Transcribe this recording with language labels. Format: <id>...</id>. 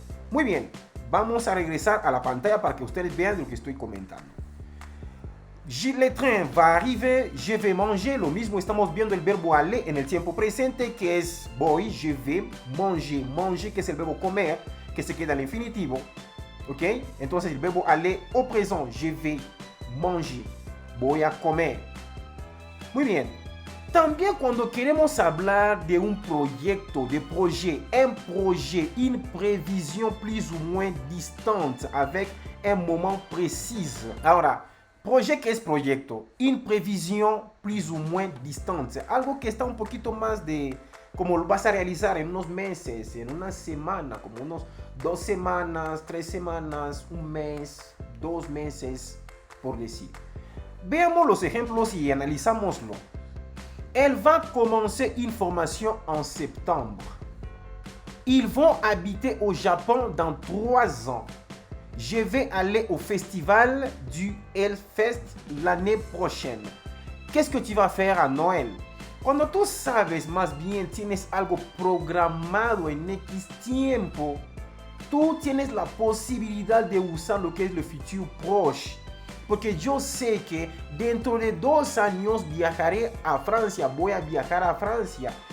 <es>Muy bien, vamos a regresar a la pantalla para que ustedes vean lo que estoy comentando.</es> <fr>Le train va arriver, je vais manger.</fr> <es>Lo mismo, estamos viendo el verbo aller en el tiempo presente, que es voy, je vais manger. Manger, que es el verbo comer, que se queda al infinitivo. ¿Ok? Entonces el verbo aller au présent,</es> <fr>je vais manger.</fr> <es>Voy a comer. Muy bien. También cuando queremos hablar de un proyecto, de</es> <fr>projet, un projet, une prévision plus ou moins distante avec un moment précis.</fr> <es>Ahora, projet, que es proyecto,</es> <fr>une prévision plus ou moins distante,</fr> <es>algo que está un poquito más de como lo vas a realizar en unos meses, en una semana, como unos 2 semanas, 3 semanas, un mes, 2 meses, por decir. Veamos los ejemplos y analizámoslo.</es> <fr>Elle va commencer une formation en septembre. Ils vont habiter au Japon dans 3 ans. Je vais aller au festival du Hellfest l'année prochaine. ¿Qué es que tu vas faire à Noël?</fr> <es>Cuando tú sabes, más bien tienes algo programado en X tiempo, tú tienes la posibilidad de usar lo que es el futuro proche. Porque yo sé que dentro de 2 años viajaré a Francia, voy a viajar a Francia.</es>